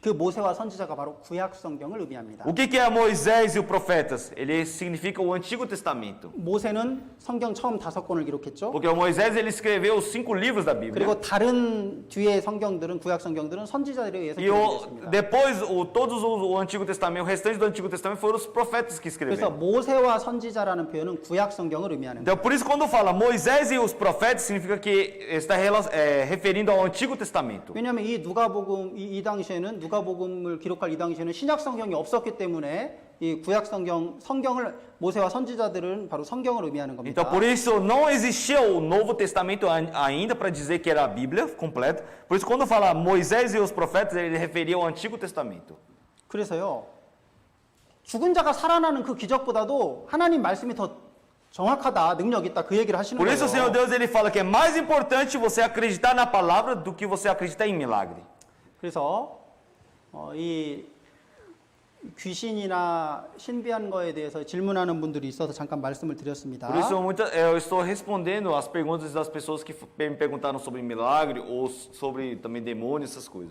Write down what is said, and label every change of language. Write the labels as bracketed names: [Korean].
[Korean] 그 모세와 선지자가 바로 구약 성경을 의미합니다. [Portuguese] O que é Moisés e os profetas? Ele significa o Antigo Testamento. [Korean] 모세는 성경 처음 5권을 기록했죠. [Portuguese] Porque o Moisés ele escreveu os 5 livros da Bíblia. [Korean] 그리고 다른 뒤에 성경들은 구약 성경들은 선지자들에 의해서 [Portuguese] E [Korean] 기록됐습니다. [Portuguese] depois, todos o Antigo Testamento, o restante do Antigo Testamento foram os profetas que [Korean] 그래서 [Portuguese] escreveram. [Korean] 모세와 선지자라는 표현은 구약 성경을 의미하는 거예요. [Portuguese] Então, por isso, quando fala Moisés e os profetas, significa que está referindo ao Antigo Testamento. [Korean] 왜냐하면 이 누가복음 이 당시에는 누가복음을 기록할 이 당시에는 신약 성경이 없었기 때문에 이 구약 성경을 모세와 선지자들은 바로 성경을 의미하는 겁니다. [Portuguese] Então, por isso, não existia o Novo Testamento ainda para dizer que era a Bíblia completa. Por isso, quando fala Moisés e os profetas, ele referia ao Antigo Testamento. [Korean] 그래서요. 죽은 자가 살아나는 그 기적보다도 하나님 말씀이 더 정확하다, 능력 있다 그 얘기를 하시는 [Portuguese] Por isso, o Senhor [Korean] 거예요. [Portuguese] Deus ele fala que é mais importante você acreditar na palavra do que você acreditar em milagre. [Korean] 그래서 이 귀신이나 신비한 거에 대해서 질문하는 분들이 있어서 잠깐 말씀을 드렸습니다. [Portuguese] Por isso, eu estou respondendo as perguntas das pessoas que me perguntaram sobre milagre ou sobre também demônios, essas coisas.